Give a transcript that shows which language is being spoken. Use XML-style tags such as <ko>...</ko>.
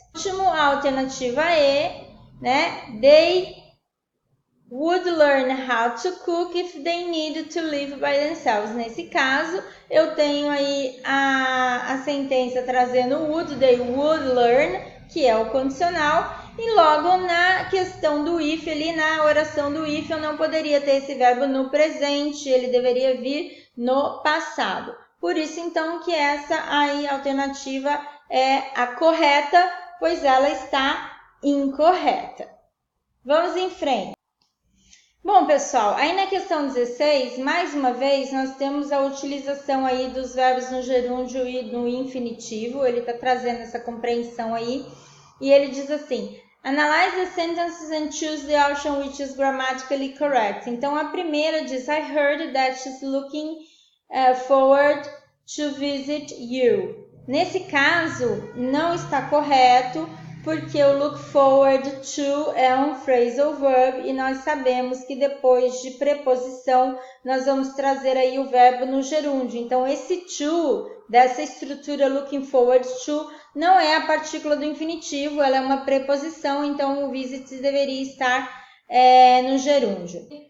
<pt>Último, a alternativa E, né?</pt> <en>They would learn how to cook if they needed to live by themselves.</en> <pt>Nesse caso, eu tenho aí a sentença trazendo would,</pt> <en>they would learn,</en> <pt>que é o condicional, e logo na questão do if, ali na oração do if, eu não poderia ter esse verbo no presente, ele deveria vir no passado. Por isso, então, que essa aí alternativa é a correta, pois ela está incorreta. Vamos em frente. Bom, pessoal, aí na questão 16, mais uma vez, nós temos a utilização aí dos verbos no gerúndio e no infinitivo. Ele está trazendo essa compreensão aí. E ele diz assim,</pt> <en>analyze the sentences and choose the option which is grammatically correct.</en> <pt>Então, a primeira diz,</pt> <en>I heard that she's looking forward to visit you.</en> <pt>Nesse caso, não está correto, porque o look forward to é um phrasal verb e nós sabemos que depois de preposição nós vamos trazer aí o verbo no gerúndio. Então, esse to, dessa estrutura looking forward to, não é a partícula do infinitivo, ela é uma preposição, então o visit deveria estar no gerúndio.</pt>